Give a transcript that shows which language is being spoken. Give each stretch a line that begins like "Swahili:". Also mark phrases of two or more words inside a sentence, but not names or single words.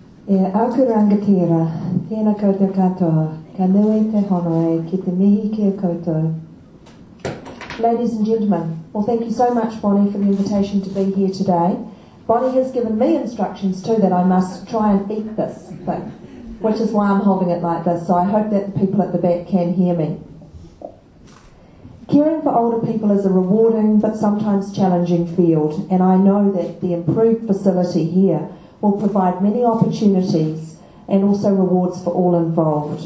Māori: Aku rangatira, tēnā koutou katoa, ka nui te honore ki te mihi ki a koutou.
English: Ladies and gentlemen, well, thank you so much, Bonnie, for the invitation to be here today. Bonnie has given me instructions too that I must try and eat this thing, which is why I'm holding it like this, so I hope that the people at the back can hear me. Caring for older people is a rewarding but sometimes challenging field, and I know that the improved facility here will provide many opportunities and also rewards for all involved.